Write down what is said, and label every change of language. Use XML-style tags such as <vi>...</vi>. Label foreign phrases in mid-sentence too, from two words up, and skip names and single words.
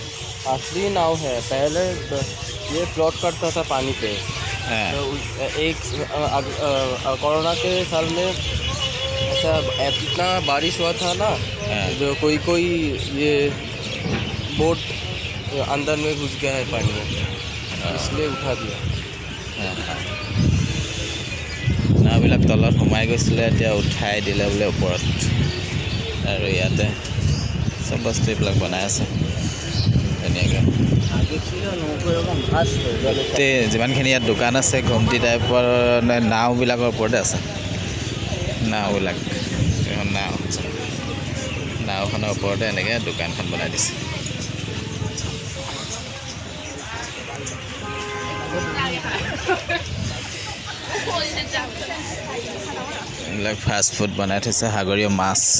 <hi>असली नाव है पहले ये फ्लोट करता था पानी पे तो एक कोरोना के साल में ऐसा इतना बारिश हुआ था ना जो कोई ये बोट अंदर में घुस गया है पानी में इसलिए उठा दिया</hi> <as>নাওবিলাক তলত সোমাই গৈছিলে এতিয়া উঠাই দিলে বোলে ওপৰত আৰু ইয়াতে চব বস্তু এইবিলাক বনাই আছে ধুনীয়াকৈ গোটেই যিমানখিনি ইয়াত দোকান আছে ঘুমটি টাইপৰ নাওবিলাকৰ ওপৰতে আছে নাওবিলাক এখন নাও নাওখনৰ ওপৰতে এনেকৈ দোকানখন বনাই দিছে এইবিলাক</as> <en>fast food</en> <as>বনাই থৈছে সাগৰীয় মাছ</as>